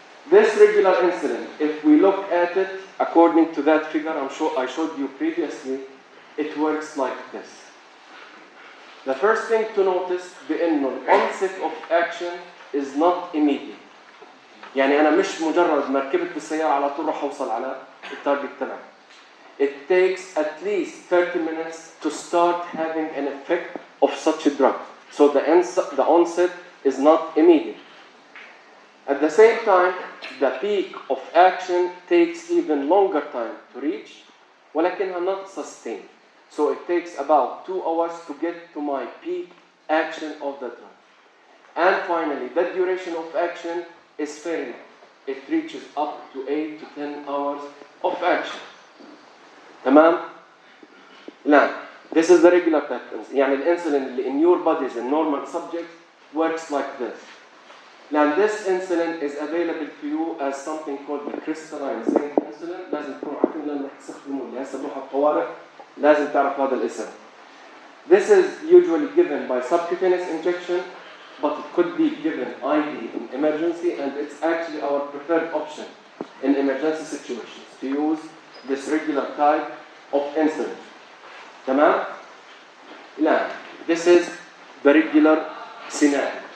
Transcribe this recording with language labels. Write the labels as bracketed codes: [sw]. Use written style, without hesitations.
[en] This regular insulin, if we look at it according to that figure I showed you previously, it works like this. The first thing to notice [ar] بأنه [en] onset of action is not immediate. [ar] يعني أنا مش مجرد ما ركبت بالسيارة على طول راح أوصل على التارجت تبعي. [en] It takes at least 30 minutes to start having an effect of such a drug. So the onset is not immediate. At the same time, the peak of action takes even longer time to reach, [ar] ولكنها [en] not sustained. So it takes about 2 hours to get to my peak action of the drug. And finally, the duration of action is very long. It reaches up to 8 to 10 hours of action. [ar] تمام؟ لا. [en] This is the regular patterns. [ar] يعني الانسولين اللي [en] in your bodies in normal subjects works like this. Now this insulin is available to you as something called the crystalline zinc insulin. [ar] لازم تكونوا عارفين لأنه رح تستخدموه اللي هسه بروح الطوارئ لازم تعرف هذا الاسم. [en] This is usually given by subcutaneous injection, but it could be given IV in emergency, and it's actually our preferred option in emergency situations to use this regular type of insulin. [ar] تمام؟ لا. [en] This is the regular scenario.